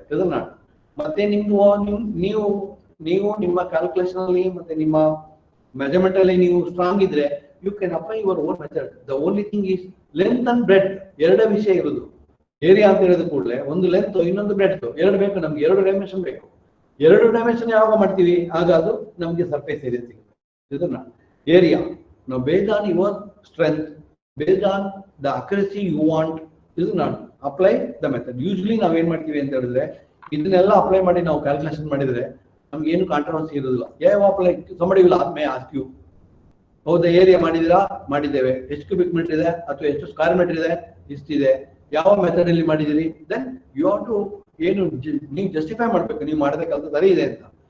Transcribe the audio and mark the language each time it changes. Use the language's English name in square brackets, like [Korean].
[Kannada] ಇದನ್ನ ಮತ್ತೆ ನೀವು ನಿಮ್ಮ ಕ್ಯಾಲ್ಕುಲೇಷನ್ ಅಲ್ಲಿ ಮತ್ತೆ ನಿಮ್ಮ ಮೆಜರ್ಮೆಂಟ್ ಅಲ್ಲಿ ನೀವು ಸ್ಟ್ರಾಂಗ್ ಇದ್ರೆ [English] You can apply your own method. The only thing is length and breadth. [Kannada] ಎರಡೇ ವಿಷಯ ಇರುವುದು. ಏರಿಯಾ ಅಂತ ಹೇಳಿದ ಕೂಡಲೇ ಒಂದು ಲೆಂತ್ ಇನ್ನೊಂದು ಬ್ರೆಡ್ ಎರಡು ಬೇಕು ನಮ್ಗೆ. 2 ಡೈಮೆನ್ಷನ್ ಬೇಕು. 2 ಡೈಮೆನ್ಷನ್ ಯಾವಾಗ ಮಾಡ್ತೀವಿ ಆಗ ಅದು ನಮ್ಗೆ ಸರ್ಫೇಸ್ ಏರಿಯಾ ಸಿಗುತ್ತೆ. ಇದನ್ನ ಏರಿಯಾ ನಾವು [English] Based on your strength, based on the accuracy you want, is not apply the method. [Kannada] Usually ನಾವು ಏನ್ ಮಾಡ್ತೀವಿ ಅಂತ ಹೇಳಿದ್ರೆ ಇದನ್ನೆಲ್ಲ ಅಪ್ಲೈ ಮಾಡಿ ನಾವು ಕ್ಯಾಲ್ಕುಲೇಷನ್ ಮಾಡಿದ್ರೆ ನಮ್ಗೆ ಏನು ಕಾಂಟ್ರವರ್ಸಿ ಇರೋದಿಲ್ಲ. ಯಾವ apply [English] somebody will may ask you [Kannada] ಹೌದಾ, ಏರಿಯಾ ಮಾಡಿದಿರಾ? ಮಾಡಿದ್ದೇವೆ. ಎಷ್ಟು ಕ್ಯೂಬಿಕ್ ಮೀಟರ್ ಇದೆ ಅಥವಾ ಎಷ್ಟು ಸ್ಕ್ವೇರ್ ಮೀಟರ್ ಇದೆ? ಇಷ್ಟಿದೆ. ಯಾವ ಮೆಥಡ್ ಅಲ್ಲಿ ಮಾಡಿದಿರಿ? [English] then you have to [Kannada] ಏನು ನೀವು ಜಸ್ಟಿಫೈ ಮಾಡ್ಬೇಕು, ನೀವು ಮಾಡಿದ ಕೆಲಸ ಸರಿ ಇದೆ ಅಂತ.